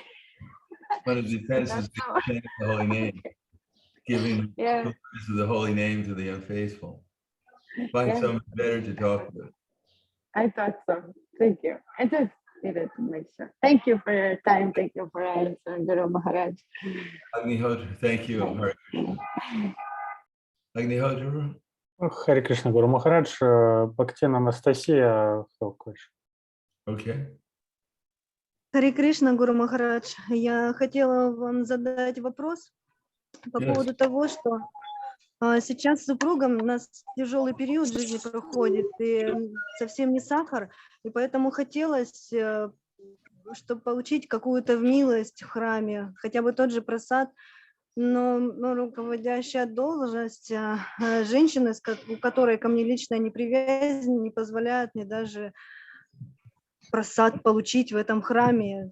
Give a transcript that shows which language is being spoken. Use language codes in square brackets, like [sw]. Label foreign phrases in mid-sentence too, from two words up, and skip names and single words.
[en] One of the defenses is chanting the holy name, giving Yeah. the holy name to the unfaithful. Find Yeah. someone better to talk with. I thought so. Thank you. I just needed to make sure. Thank you for your time. Thank you for answering, Guru Maharaj. Agnihotra, thank you. Hare Krishna. Agnihotra? [ru] Харе Кришна, Гуру Махарадж, Бхактина Анастасия. Okay. Харе Кришна, Гуру Махарадж. Я хотела вам задать вопрос по поводу того, что сейчас с супругом у нас тяжелый период жизни проходит, и совсем не сахар, и поэтому хотелось, чтобы получить какую-то милость в храме, хотя бы тот же прасад, но руководящая должность женщины, у которой ко мне личная неприязнь, не позволяет мне даже прасад получить в этом храме.